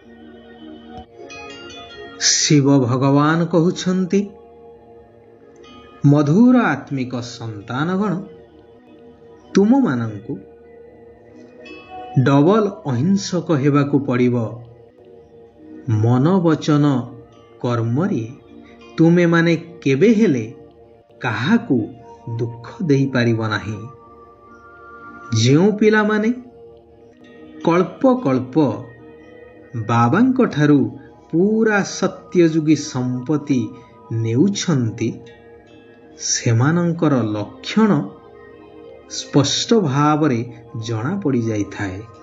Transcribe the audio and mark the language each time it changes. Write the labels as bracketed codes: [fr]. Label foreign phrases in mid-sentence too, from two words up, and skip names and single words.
[or] ଶିବ ଭଗବାନ କହୁଛନ୍ତି, ମଧୁର ଆତ୍ମିକ ସନ୍ତାନଗଣ ତୁମ ମାନଙ୍କୁ ଡବଲ ଅହିଂସକ ହେବାକୁ ପଡ଼ିବ। ମନ ବଚନ କର୍ମରେ ତୁମେମାନେ କେବେ ହେଲେ କାହାକୁ ଦୁଃଖ ଦେଇପାରିବ ନାହିଁ। ଯେଉଁ ପିଲାମାନେ କଳ୍ପ କଳ୍ପ ବାବାଙ୍କ ଠାରୁ ପୁରା ସତ୍ୟଯୁଗୀ ସମ୍ପତ୍ତି ନେଉଛନ୍ତି, ସେମାନଙ୍କର ଲକ୍ଷଣ ସ୍ପଷ୍ଟ ଭାବରେ ଜଣାପଡ଼ିଯାଇଥାଏ।